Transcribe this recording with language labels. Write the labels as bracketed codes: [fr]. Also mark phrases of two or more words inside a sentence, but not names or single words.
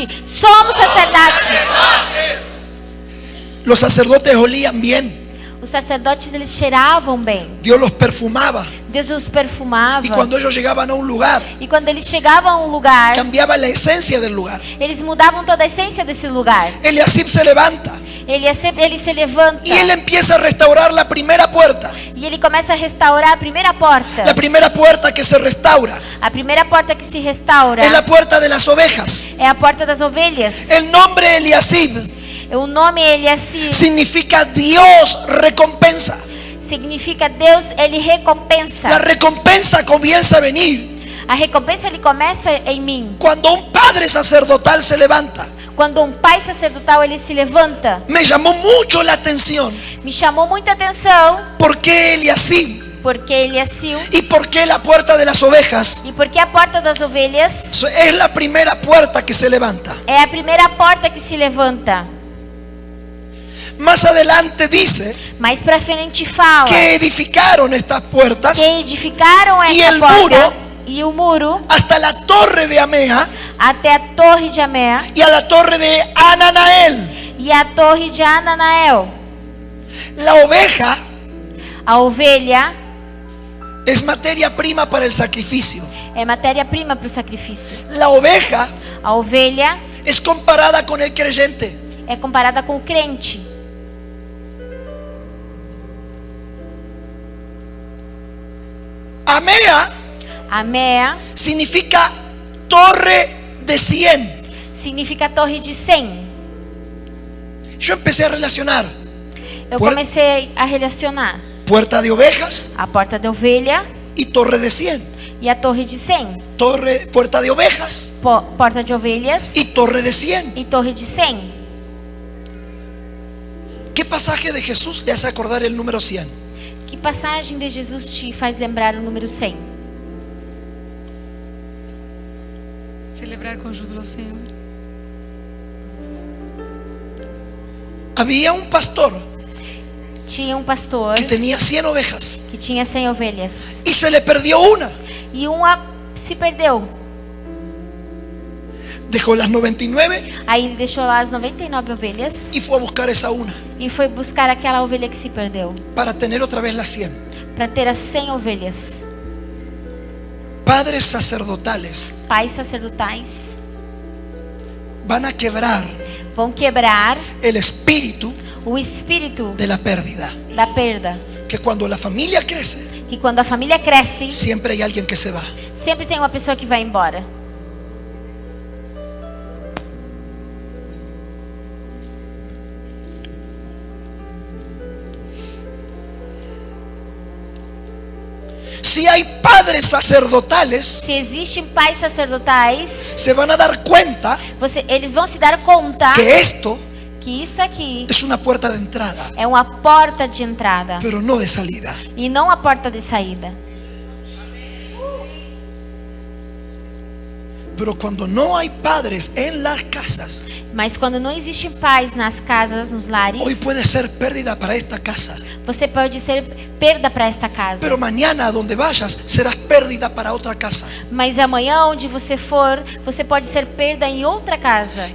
[es] Somos sacerdotes. Los sacerdotes olían bien. [pt] Os sacerdotes, eles cheiravam bem. [es] Dios los perfumaba. [pt] Deus os perfumava. [es] Y cuando ellos llegaban a un lugar, [pt] E quando eles chegavam a um lugar, [es] cambiaba la esencia del lugar. [pt] eles mudavam toda a essência desse lugar. [es] Eliasib se levanta [pt] Ele se levanta. [es] y él empieza a restaurar la primera puerta. [pt] E ele começa a restaurar a primeira porta. [es] La primera puerta que se restaura [pt] A primeira porta que se restaura [es] es la puerta de las ovejas. [pt] é a porta das ovelhas. [es] El nombre Eliasib [pt] O nome Eliasib [es] significa Dios recompensa. [pt] significa Deus, ele recompensa. [es] La recompensa comienza a venir [pt] A recompensa ele começa em mim. [es] cuando un padre sacerdotal se levanta. [pt] Quando um pai sacerdotal ele se levanta. [es] Me llamó mucho la atención [pt] Me chamou muita atenção [es] por qué Eliasib [pt] porque Eliasib [es] y por qué la puerta de las ovejas [pt] e porque a porta das ovelhas [es] es la primera puerta que se levanta. [pt] é a primeira porta que se levanta. [es] Más adelante dice [pt] Mais pra frente fala [es] que edificaron estas puertas [pt] que edificaram E essa [es] el [pt] porta [es] muro [pt] e o muro [es] hasta la torre de Amea [pt] até a torre de Amé [es] y a la torre de Ananael. [pt] e a torre de Ananael. [es] La oveja [pt] A ovelha [es] es materia prima para el sacrificio. [pt] é matéria-prima para o sacrifício. [es] La oveja [pt] A ovelha [es] es comparada con el creyente. [pt] é comparada com o crente. [es] Amea [pt] Amé [es] significa torre de 100. [pt] significa torre de 100. [es] Yo empecé a relacionar [pt] Eu Por- comecei a relacionar [es] puerta de ovejas [pt] a porta da ovelha [es] y torre de 100. [pt] e a torre de 100. [es] Puerta de ovejas [pt] Porta de ovelhas [es] y torre de 100. [pt] e torre de 100. [es] ¿Qué pasaje de Jesús le hace acordar el número 100? [pt] Que passagem de Jesus te faz lembrar o número 100? Celebrar com júbilo ao Senhor. [es] Había un pastor [pt] Tinha um pastor [es] que tenía 100 ovejas [pt] que tinha 100 ovelhas [es] y se le perdió una. [pt] e uma se perdeu. [es] Dejó las 99 [pt] Aí ele deixou lá as 99 ovelhas [es] y fue a buscar esa una [pt] e foi buscar aquela ovelha que se perdeu [es] para tener otra vez las 100. [pt] para ter as 100 ovelhas. [es] Padres sacerdotales [pt] Pais sacerdotais [es] van a quebrar [pt] vão quebrar [es] el espíritu [pt] o espírito [es] de la pérdida. [pt] da perda. [es] Que cuando la familia crece, [pt] Que quando a família cresce, [es] siempre hay alguien que se va. [pt] sempre tem uma pessoa que vai embora. [es] Si hay padres sacerdotales, [pt] Se existem pais sacerdotais, [es] se van a dar cuenta [pt] eles vão se dar conta [es] que esto [pt] que isso aqui [es] es una puerta de entrada, [pt] é uma porta de entrada [es] pero no de salida. [pt] e não a porta de saída. [es] Pero cuando no hay padres en las casas, [pt] Mas quando não existe paz nas casas, nos lares, [es] hoy puede ser pérdida para esta casa. [pt] você pode ser perda para esta casa. [es] Pero mañana a donde vayas serás pérdida para otra casa. [pt] Mas amanhã, onde você for, você pode ser perda em outra casa.